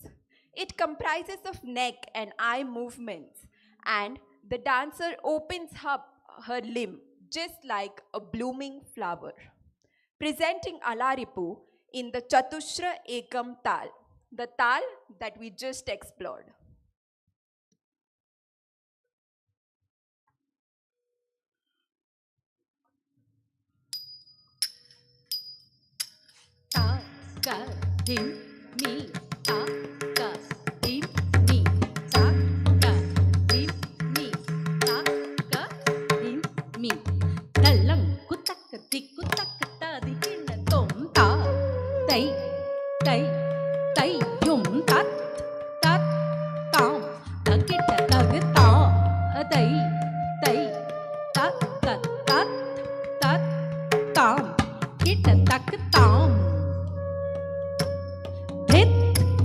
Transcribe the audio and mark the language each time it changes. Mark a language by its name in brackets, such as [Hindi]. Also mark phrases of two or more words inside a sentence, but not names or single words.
[English] It comprises of neck and eye movements, and the dancer opens up her limb just like a blooming flower. Presenting Alaripu in the Chatushra Ekam Tal, the tal that we just explored. Ta ka dim mi, ta ka dim mi, ta ka dim mi, ta ka dim mi. Talang kutak dik kutak ta di hin tom ta. Tay tay tay yum tat tat tam. Ta kita tag ta. Tay tay tat tat tat tat tam. Kita tak tam. Dhit